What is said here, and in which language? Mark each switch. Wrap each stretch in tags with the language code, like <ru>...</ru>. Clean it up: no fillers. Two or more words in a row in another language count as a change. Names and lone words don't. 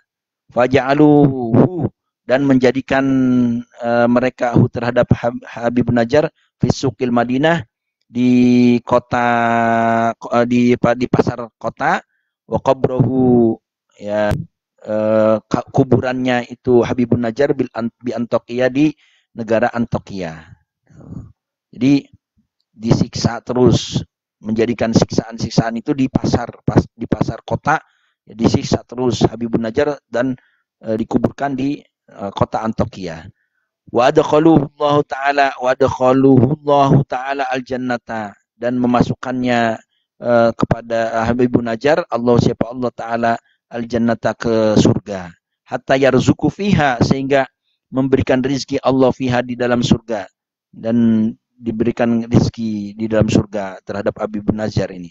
<id>Faja'aluhu, dan menjadikan mereka terhadap Habibun Najjar</id> <ar>في سوق المدينة,</ar> <id>di kota, di pasar kota,</id> <ar>وقبره,</ar> <id>ya, kuburannya itu Habibun Najjar bi Antaqiyah, di negara Antaqiyah. Jadi disiksa terus, menjadikan siksaan itu di pasar kota, disiksa terus Habibun Najjar, dan dikuburkan di kota Antaqiyah.</id> <ar>وأدخله الله تعالى الجنة,</ar> <id>dan memasukkannya kepada Habibun Najjar, siapa Allah Ta'ala, al-jannata, ke surga.</id> <ar>حتى يرزقه فيها,</ar> <id>sehingga memberikan rizki Allah fiha, di dalam surga, dan diberikan rizki di dalam surga terhadap Habibun Najjar ini.</id>